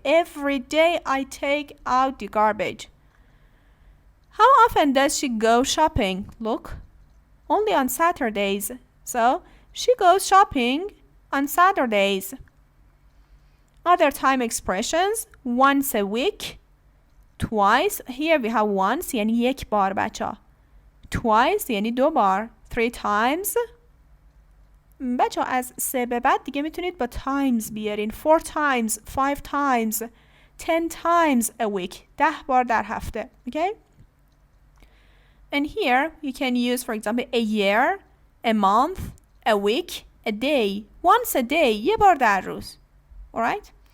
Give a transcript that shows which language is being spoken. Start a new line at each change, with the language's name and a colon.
English: Every day I take out the garbage. How often does she go shopping? Look, only on Saturdays. So, she goes shopping on Saturdays. Other time expressions, once a week, twice. Here we have once
Persian: یعنی یک بار بچه. Twice یعنی 2 بار.
English: 3 times.
Persian: بچه از 3 به بعد دیگه میتونید با times بیارین.
English: 4 times, 5 times, 10 times a week.
Persian: 10 بار در هفته.
English: Okay? And here you can use, for example, a year, a month, a week, a day. Once a day.
Persian: یه بار در روز.
English: Alright?